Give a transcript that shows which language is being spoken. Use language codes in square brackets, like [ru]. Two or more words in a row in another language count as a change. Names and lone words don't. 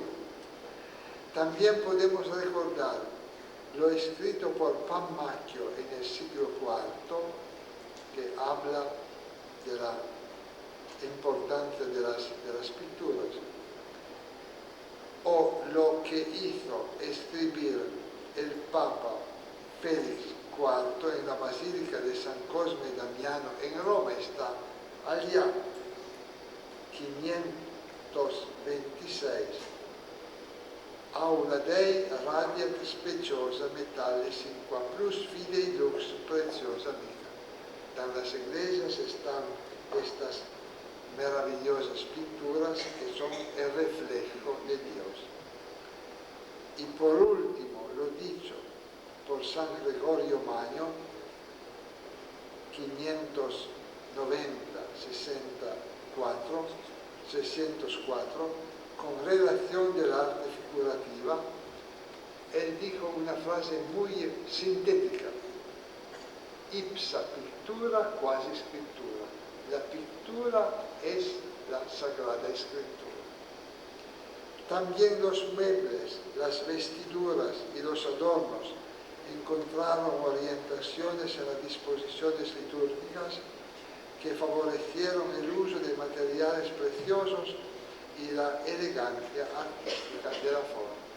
[es] También podemos recordar lo escrito por Pan Macchio en el siglo IV, que habla de la importancia de las pinturas, o lo que hizo escribir el Papa Félix IV en la Basílica de San Cosme y Damiano en Roma, está allá, 526. [la] Aula Dei radiat speciosa metalli qua plus fidei lux preciosa mica. [es] En las iglesias están estas maravillosas pinturas que son el reflejo de Dios. Y por último, lo dicho por San Gregorio Magno, 604, con relación del arte figurativa, él dijo una frase muy sintética: [la] ipsa pictura quasi scrittura. [es] La pintura es la Sagrada Escritura. También los muebles, las vestiduras y los adornos encontraron orientaciones en las disposiciones litúrgicas que favorecieron el uso de materiales preciosos y la elegancia artística de las formas.